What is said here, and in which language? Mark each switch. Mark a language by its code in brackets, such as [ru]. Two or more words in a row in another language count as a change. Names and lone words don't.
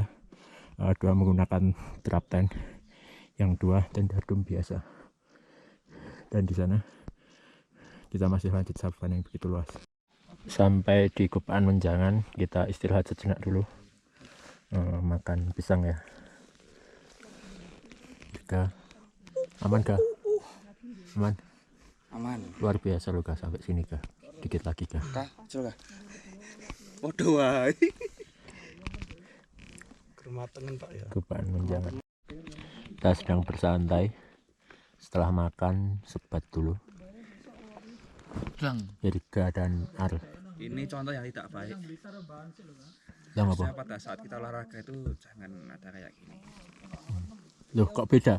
[id] 2 menggunakan trap tent, yang 2 tenda dum biasa. Dan di sana kita masih lanjut savana yang begitu luas. Sampai di Gupaan Menjangan, kita istirahat sejenak dulu. Makan pisang ya. Juga aman kah? Aman? Aman. Luar biasa loh kah, sampai sini kah? Dikit lagi kah? Kah, coba. Waduh wae. Kematangan Pak ya. Gupaan Menjangan. Kita sedang bersantai. Setelah makan, sebat dulu. Irga dan Ar. Ini contoh yang tidak baik. Yang apa? Harusnya pada saat kita olahraga itu jangan ada kayak gini. Loh, kok beda?